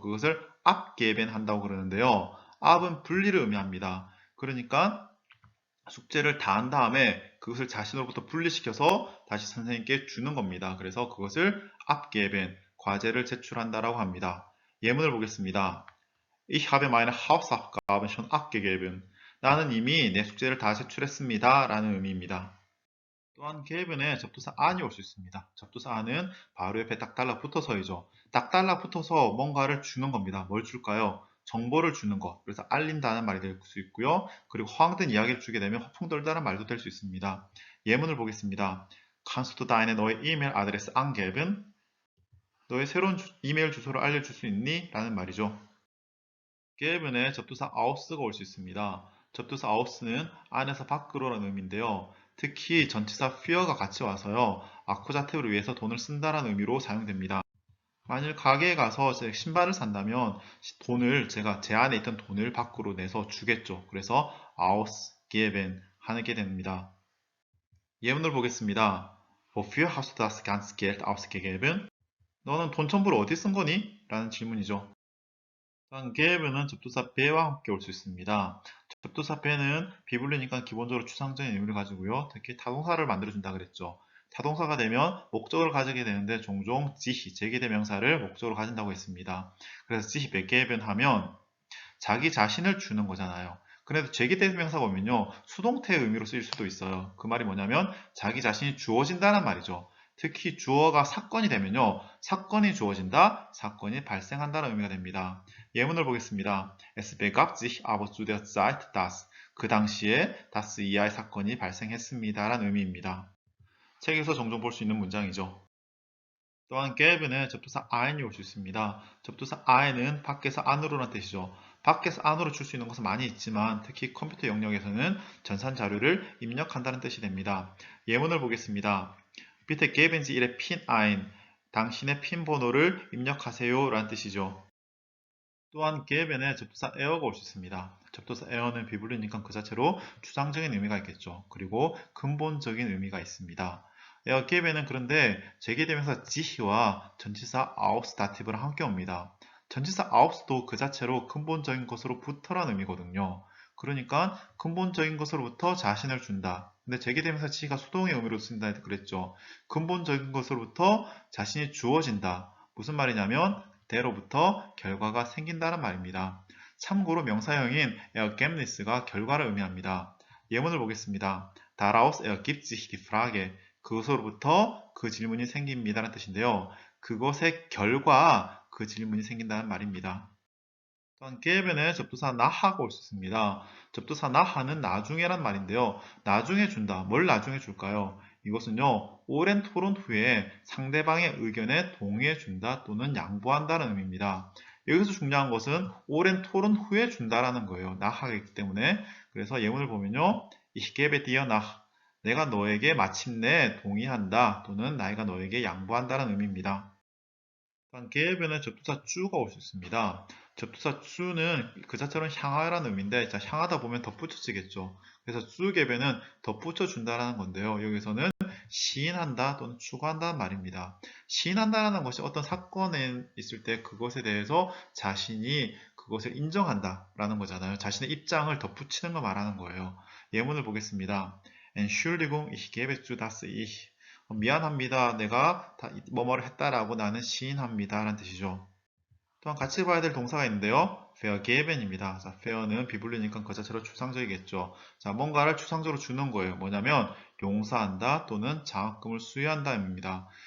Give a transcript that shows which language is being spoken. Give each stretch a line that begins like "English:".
Korean: 그것을 abgeben 한다고 그러는데요. ab은 분리를 의미합니다. 그러니까 숙제를 다 한 다음에 그것을 자신으로부터 분리시켜서 다시 선생님께 주는 겁니다. 그래서 그것을 abgeben, 과제를 제출한다라고 합니다. 예문을 보겠습니다.
German: Ich habe meine Hausaufgaben schon abgegeben.
Korean: 나는 이미 내 숙제를 다 제출했습니다. 라는 의미입니다. 또한 geben에 접두사 an이 올 수 있습니다. 접두사 an은 바로 옆에 딱 달라붙어서이죠. 딱 달라붙어서 뭔가를 주는 겁니다. 뭘 줄까요? 정보를 주는 것. 그래서 알린다는 말이 될 수 있고요. 그리고 허황된 이야기를 주게 되면 허풍 떨다는 말도 될 수 있습니다. 예문을 보겠습니다.
German: Kannst du deine neue E-Mail-Adresse angeben?
Korean: 너의 새로운 이메일 주소를 알려줄 수 있니? 라는 말이죠. geben에 접두사 aus가 올 수 있습니다. 접두사 aus는 안에서 밖으로라는 의미인데요. 특히 전치사 fear가 같이 와서요. 아쿠자티브를 위해서 돈을 쓴다라는 의미로 사용됩니다. 만일 가게에 가서 신발을 산다면 제 안에 있던 돈을 밖으로 내서 주겠죠. 그래서 ausgeben 하게 됩니다. 예문을 보겠습니다.
German: Wofür hast du das ganze Geld ausgegeben?
Korean: 너는 돈 전부를 어디 쓴 거니? 라는 질문이죠. geben은 접두사 be와 함께 올 수 있습니다. 접두사 be는 비불리니까 기본적으로 추상적인 의미를 가지고요. 특히 타동사를 만들어준다 그랬죠. 타동사가 되면 목적을 가지게 되는데 종종 sich, 제기대명사를 목적으로 가진다고 했습니다. 그래서 sich begeben 하면 자기 자신을 주는 거잖아요. 그래도 제기대명사가 오면요. 수동태의 의미로 쓰일 수도 있어요. 그 말이 뭐냐면 자기 자신이 주어진다는 말이죠. 특히 주어가 사건이 되면요. 사건이 주어진다, 사건이 발생한다는 의미가 됩니다. 예문을 보겠습니다.
German: Es begab sich aber zu der Zeit, dass
Korean: 그 당시에 das 이하의 사건이 발생했습니다. 라는 의미입니다. 책에서 종종 볼 수 있는 문장이죠. 또한 geben에 접두사 i이 올 수 있습니다. 접두사 i는 밖에서 안으로라는 뜻이죠. 밖에서 안으로 줄 수 있는 것은 많이 있지만 특히 컴퓨터 영역에서는 전산 자료를 입력한다는 뜻이 됩니다. 예문을 보겠습니다.
German: Bitte geben Sie Ihre PIN ein.
Korean: 당신의 핀 번호를 입력하세요 라는 뜻이죠. 또한 geben에 접두사 air가 올 수 있습니다. 접두사 air는 비불리니까 그 자체로 추상적인 의미가 있겠죠. 그리고 근본적인 의미가 있습니다. 에어 geben은 그런데 제기대명사 sich와 전치사 aus다티브랑 함께 옵니다. 전치사 aus도 그 자체로 근본적인 것으로부터라는 의미거든요. 그러니까 근본적인 것으로부터 자신을 준다. 근데 제기대명사 sich가 수동의 의미로 쓴다 그랬죠. 근본적인 것으로부터 자신이 주어진다. 무슨 말이냐면 대로부터 결과가 생긴다는 말입니다. 참고로 명사형인 ergebnis가 결과를 의미합니다. 예문을 보겠습니다.
German: Daraus ergibt sich die Frage.
Korean: 그것으로부터 그 질문이 생깁니다라는 뜻인데요. 그것의 결과 그 질문이 생긴다는 말입니다. 또한 geben에 접두사 나하가 올 수 있습니다. 접두사 나하는 나중에란 말인데요. 나중에 준다. 뭘 나중에 줄까요? 이것은요. 오랜 토론 후에 상대방의 의견에 동의해 준다 또는 양보한다는 의미입니다. 여기서 중요한 것은 오랜 토론 후에 준다라는 거예요. 나하이기 때문에. 그래서 예문을 보면요.
German: Ich gebe dir nach.
Korean: 내가 너에게 마침내 동의한다 또는 내가 너에게 양보한다는 의미입니다. geben에 접두사 주가 올 수 있습니다. 접두사 주는 그 자체로는 향하라는 의미인데 향하다 보면 덧붙여지겠죠. 그래서 주 geben은 덧붙여 준다라는 건데요. 여기서는 시인한다 또는 추구한다는 말입니다. 시인한다라는 것이 어떤 사건에 있을 때 그것에 대해서 자신이 그것을 인정한다라는 거잖아요. 자신의 입장을 덧붙이는 거 말하는 거예요. 예문을 보겠습니다.
German: Entschuldigung, ich gebe zu, dass ich
Korean: 미안합니다. 내가 뭐뭐를 했다라고 나는 시인합니다. 라는 뜻이죠. 또한 같이 봐야 될 동사가 있는데요. vergeben입니다. 자, ver는 비불리니까 그 자체로 추상적이겠죠. 자, 뭔가를 추상적으로 주는 거예요. 뭐냐면 용서한다 또는 장학금을 수여한다입니다.